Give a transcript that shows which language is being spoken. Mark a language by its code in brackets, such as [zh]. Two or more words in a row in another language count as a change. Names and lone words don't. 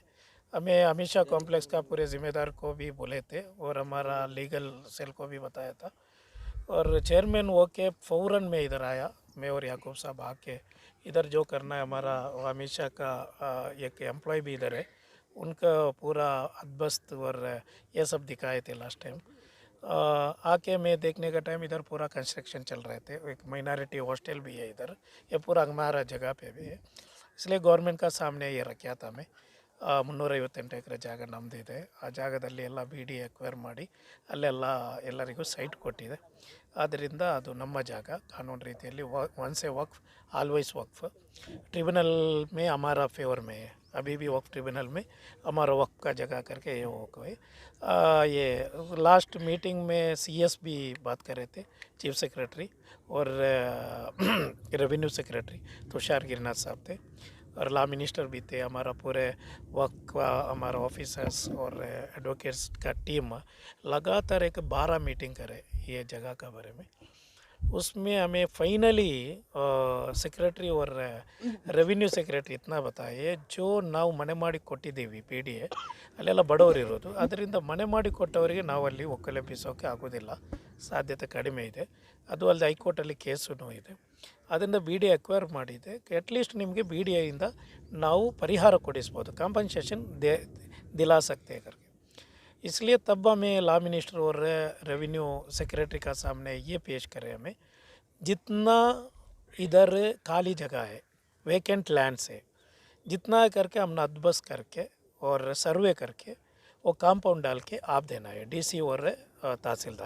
[hi] हमें हमेशा कॉम्प्लेक्स का पूरे ज़िम्मेदार को भी बोले थे और हमारा [en] legal cell [hi] को भी बताया था, और चेयरमैन वो के फ़ौरन में इधर आया, मैं और याकूब साहब आके इधर जो करना है हमारा, हमेशा का एक एम्प्लॉय भी इधर है, उनका पूरा अदबस्त और ये सब दिखाए थे [en] last time. [hi] आके मैं देखने का टाइम इधर पूरा कंस्ट्रक्शन चल रहे थे, एक [en] minority hostel [hi] भी है इधर, ये पूरा हमारा जगह पे भी है, इसलिए गवर्नमेंट का सामने ये रखा था मैं। [kn] 358 ಎಕರೆ ಜಾಗ ನಮ್ಮದಿದೆ, ಆ ಜಾಗದಲ್ಲಿ ಎಲ್ಲ ಬಿ ಡಿ ಎಕ್ವೈರ್ ಮಾಡಿ ಅಲ್ಲೆಲ್ಲ ಎಲ್ಲರಿಗೂ ಸೈಟ್ ಕೊಟ್ಟಿದೆ, ಆದ್ದರಿಂದ ಅದು ನಮ್ಮ ಜಾಗ ಕಾನೂನು ರೀತಿಯಲ್ಲಿ [en] once a waqf always waqf. [hi] ट्रिब्यूनल में हमारा फेवर में है, अभी भी वक्फ ट्रिब्यूनल में हमारा वक्फ का जगह करके ये वक्फ है। ये [en] last meeting [hi] में CS भी बात कर रहे थे, [en] chief secretary [hi] और [en] revenue secretary [hi] तुषार गिरनाथ साहब थे, और [en] law minister [hi] भी थे। हमारा पूरे वक्त का हमारा ऑफिसर्स और एडवोकेट्स का टीम लगातार एक 12 मीटिंग करे ये जगह के बारे में, उसमें हमें फाइनली सेक्रेटरी और रेवेन्यू सेक्रेटरी इतना बताए, जो [kn] ನಾವು ಮನೆ ಮಾಡಿ ಕೊಟ್ಟಿದ್ದೀವಿ PDA ಅಲ್ಲೆಲ್ಲ ಬಡವರು ಇರೋದು, ಅದರಿಂದ ಮನೆ ಮಾಡಿ ಕೊಟ್ಟವರಿಗೆ ನಾವು ಅಲ್ಲಿ ಒಕ್ಕಲೆಬ್ಬಿಸೋಕೆ ಆಗೋದಿಲ್ಲ, ಸಾಧ್ಯತೆ ಕಡಿಮೆ ಇದೆ, ಅದು ಅಲ್ಲದೆ ಹೈಕೋರ್ಟಲ್ಲಿ ಕೇಸೂ ಇದೆ, ಅದರಿಂದ BDA ಅಕ್ವೈರ್ ಮಾಡಿದೆ, ಅಟ್ಲೀಸ್ಟ್ ನಿಮಗೆ BDAಯಿಂದ ನಾವು ಪರಿಹಾರ ಕೊಡಿಸ್ಬೋದು, ಕಾಂಪನ್ಸೇಷನ್ [hi] दिला सकते हैं करके। इसलिए तब हमें [en] law minister [hi] और [en] revenue secretary [hi] का सामने ये पेश करें, हमें जितना इधर खाली जगह है, [en] vacant land [hi] से जितना करके हम अदबस करके और सर्वे करके वो कंपाउंड डाल के आप देना है DC और तहसीलदार।